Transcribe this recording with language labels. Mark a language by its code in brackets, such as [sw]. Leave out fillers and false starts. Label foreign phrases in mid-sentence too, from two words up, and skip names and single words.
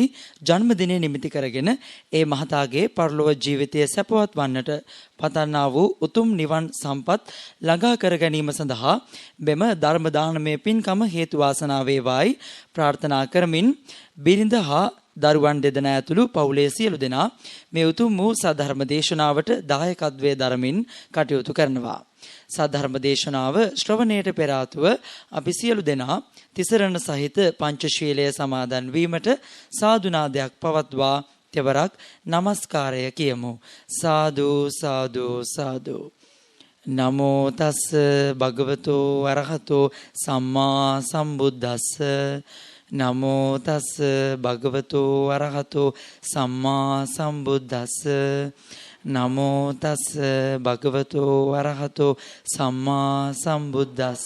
[si] ජන්මදිනය නිමිති කරගෙන ඒ මහතාගේ පරලොව ජීවිතය සැපවත් වන්නට පතන්නා වූ උතුම් නිවන් සම්පත් ළඟා කර ගැනීම සඳහා මෙම ධර්ම දානමය පින්කම හේතු වාසනා වේවායි ප්‍රාර්ථනා කරමින් බිරිඳ හා දරුවන් දෙදෙනා ඇතුළු පවුලේ සියලු දෙනා මේ උතුම් වූ සද්ධර්ම දේශනාවට දායකත්වයේ දරමින් කටයුතු කරනවා. සද්ධර්ම දේශනාව ශ්‍රවණයට පෙර ආතුව අපි සියලු දෙනා තිසරණ සහිත පංචශීලය සමාදන් වීමට සාදුනාදයක් පවත්වා තෙවරක් নমස්කාරය කියමු. [pi] සාදු සාදු සාදු. නමෝ තස් භගවතෝ අරහතෝ සම්මා සම්බුද්දස්ස නමෝ තස් භගවතෝ අරහතෝ සම්මා සම්බුද්දස්ස නමෝ තස් භගවතෝ අරහතෝ සම්මා සම්බුද්දස්ස